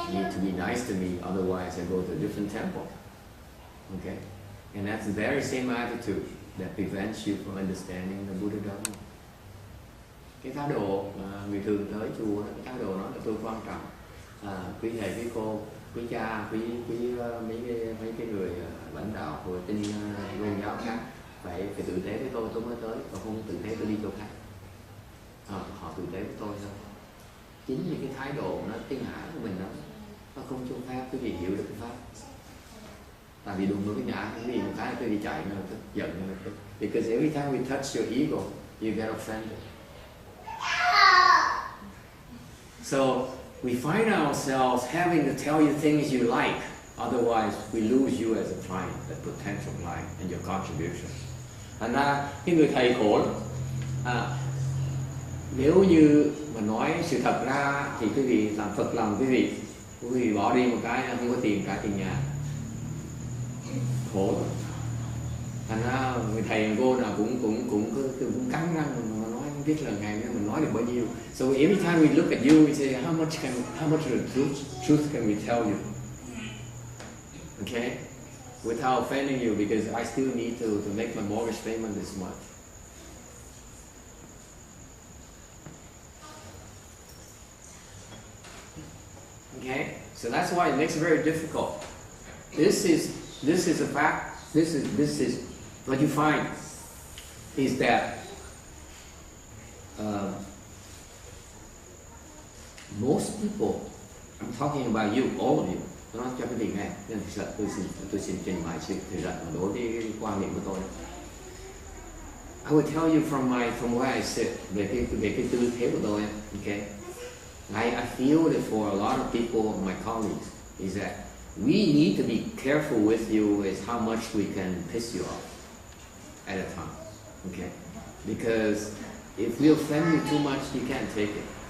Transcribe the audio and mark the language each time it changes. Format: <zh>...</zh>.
<en>You need to be nice to me, otherwise I go to a different temple. Okay, and that's the very same attitude that prevents you from understanding the Buddha Dharma.</en> <vi>Cái thái độ người thường tới chùa, cái thái độ đó là tôi quan trọng. Quý thầy, quý cô, quý cha, quý mấy cái người lãnh đạo của tin tôn giáo khác phải tử tế với tôi mới tới, còn không tử tế tôi đi chỗ khác. Họ tử tế với tôi thôi. Chính vì cái thái độ nó cái ngã của mình đó, nó không cho phép quý vị hiểu được cái pháp. Tại vì đụng vào cái ngã, cái gì một cái tôi đi chạy nó tức giận nó tức.</vi> <en>Because every time we touch your ego, you get offended. So we find ourselves having to tell you things you like, otherwise we lose you as a client, the potential client and your contribution.</en> <vi>Thành ra cái người thầy khổ lắm. Nếu như mà nói sự thật ra thì quý vị làm Phật lòng quý vị bỏ đi một cái không có tiền trả tiền nhà. Khổ lắm. Thành ra người thầy người cô nào cũng cắn răng mà nói không biết là ngày nay mình nói được bao nhiêu.</vi> <en>So every time we look at you, we say how much of the truth can we tell you? Okay, without offending you, because I still need to make my mortgage payment this month. Okay, so that's why it makes it very difficult. This is a fact. This is what you find is that most people, I'm talking about you, all of you.</en> <vi>Tôi nói cho cái vị này, nên tôi xin trình bày sự thực rằng đối với cái quan niệm của tôi.</vi> <en>I will tell you from where I sit,</en> <vi>về cái tư thế của tôi.</vi> <en>Okay, I feel that for a lot of people, my colleagues, is that we need to be careful with you is how much we can piss you off at a time. Okay, because if we offend you too much, you can't take it.</en>